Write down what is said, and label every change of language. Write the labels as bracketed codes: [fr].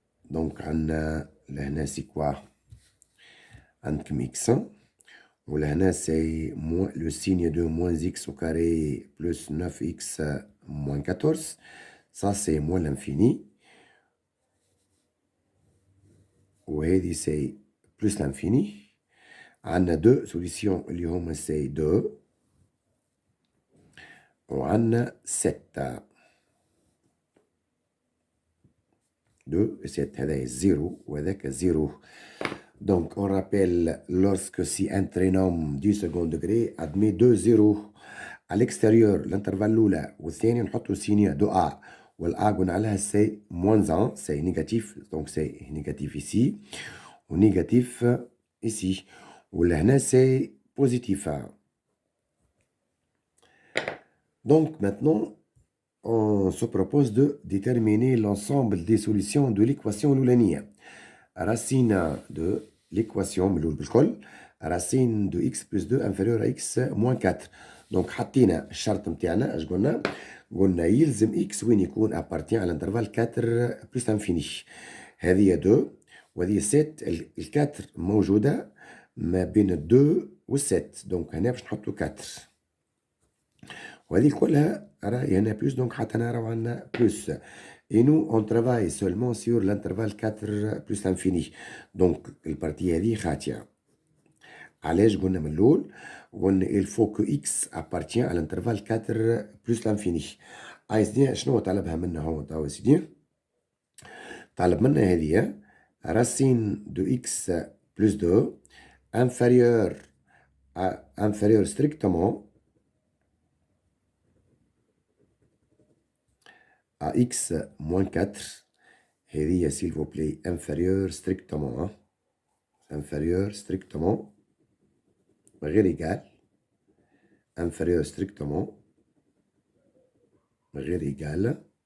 [fr] Donc, là, c'est quoi? Un mix. Là, c'est le signe de moins x au carré plus 9x moins 14. Ça, c'est moins l'infini. [ar] وهذه [fr] c'est plus l'infini. [ar] عندنا [fr] deux solutions [ar] اللي هما c'est 2 وعندنا 7. 2 et 7 هذا 0 وهذاك 0. [fr] Donc on rappelle lorsque si un trinôme du second degré admet 2 0 à l'extérieur l'intervalle [ar] الأولى والثاني نحطوا [fr] signe de A [ar] والA قلنا عليها [fr] c'est moins 1 c'est négatif donc c'est négatif ici ou négatif ici ولهنا c'est positif. Donc maintenant on se propose de déterminer l'ensemble des solutions de l'équation l'oulanienne. Racine de l'équation racine de x plus 2 inférieur à x moins 4. [ar] Donc حطينا الشرط نتاعنا اش قلنا يلزم x وين يكون [fr] appartient à l'intervalle 4 plus l'infini. [ar] هذه 2 وهذه 7. ال 4 موجوده ما بين 2 و 7 دونك هنا باش نحطوا 4 وهذه كلها راهي هنا بلس دونك حتى هنا راهو عندنا بلس. [fr] Et nous, on travaille seulement sur l'intervalle 4 plus l'infini. [ar] Donc, البارتية هذه خاطية. علاش قلنا من الأول؟ قلنا [fr] il faut que x appartient à l'intervalle 4 plus l'infini. [ar] سيدي شنو طلبها منا هو توا سيدي؟ طلب منا هذه [fr] racine de x plus 2 inférieur strictement à x moins 4. [ar] هذه [fr] s'il vous plaît inférieur strictement inférieur strictement غير égal inférieur strictement غير égal.